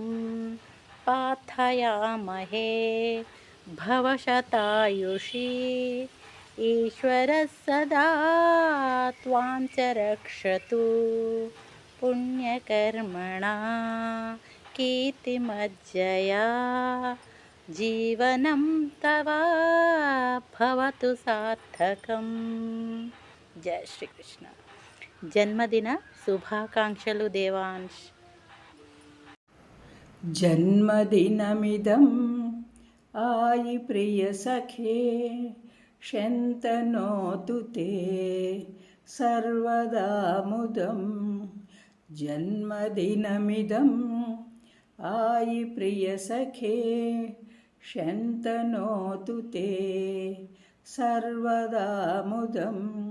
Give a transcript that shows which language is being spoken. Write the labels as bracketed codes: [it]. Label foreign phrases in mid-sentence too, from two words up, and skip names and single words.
[sa] प्रार्थयामहे भवशतायुषी, ईश्वरः सदा त्वां च रक्षतु। पुण्यकर्मणा कीर्तिमर्जया, जीवनं तव भवतु सार्थकम्। [te] जय శ్రీకృష్ణ। జన్మదిన శుభాకాంక్షలు దేవాంశ్। [sa] जन्मदिनमिदम् आयि प्रियसखे, शन्तनोतु ते सर्वदा मुदम्। जन्मदिनमिदम् आयि प्रियसखे, शन्तनोतु ते सर्वदा मुदम्।